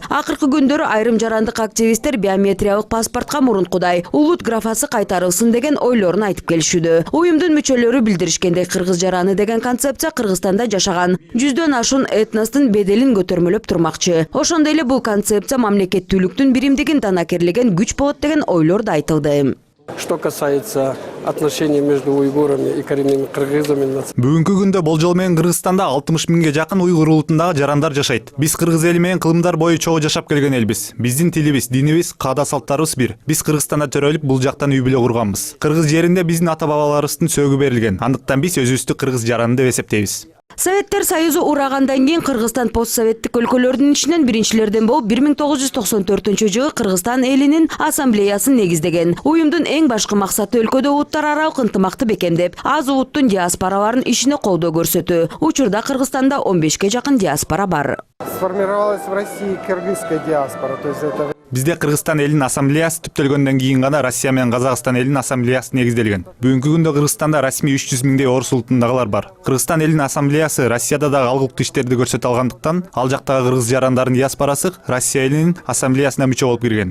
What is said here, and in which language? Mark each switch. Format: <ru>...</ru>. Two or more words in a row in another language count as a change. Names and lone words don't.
<ky>Акыркы күндөрү айрым жарандык активисттер биометриялык паспортко мурункудай улут графасы кайтарылсын деген ойлорун айтып келишүүдө. Уюмдун мүчөлөрү билдиришкендей, кыргыз жараны деген концепция Кыргызстанда жашаган 100дөн ашуун этностун беделин көтөрмөлөп турмакчы. Ошондой эле бул концепция мамлекеттүүлүктүн биримдигин данакерлеген күч болот деген ойлор да айтылды.</ky> <ru>Что касается отношений между уйгурами и коренными кыргызами.</ru> <ky>Бүгүнкү күндө болжол менен Кыргызстанда 60 миңге жакын уйгур улутундагы жарандар жашайт. Биз кыргыз эли менен кылымдар бою чогуу жашап келген элбиз. Биздин тилибиз, динибиз, каада салттарыбыз бир. Биз Кыргызстанда төрөлүп, бул жактан үй бүлө курганбыз. Кыргыз жеринде биздин ата-бабаларыбыздын сөөгү берилген. Андыктан биз өзүбүздү кыргыз жараны деп эсептейбиз. Советтер Союзу урагандан кийин Кыргызстан постсоветтик өлкөлөрдүн ичинен биринчилерден болуп 1994-жылы Кыргызстан элинин ассамблеясын негиздеген. Уюмдун эң башкы максаты өлкөдө улуттар аралык ынтымакты бекемдеп, аз улуттун диаспораларын ишине колдоо көрсөтүү. Учурда Кыргызстанда 15ге жакын диаспора бар.</ky> <ru>Сформировалась в России кыргызская диаспора, то есть это</ru> <ky>Бизде Кыргызстан элинин ассамблеясы түптөлгөндөн кийин гана Россия менен Казакстан элинин ассамблеясы негизделген. Бүгүнкү күндө Кыргызстанда расмий 300 миңдей орус улутундагылар бар. Кыргызстан элинин ассамблеясы Россияда дагы алгылыктуу иштерди көрсөтө алгандыктан, ал жактагы кыргыз жарандардын диаспорасы Россия элинин ассамблеясына мүчө болуп кирген.</ky>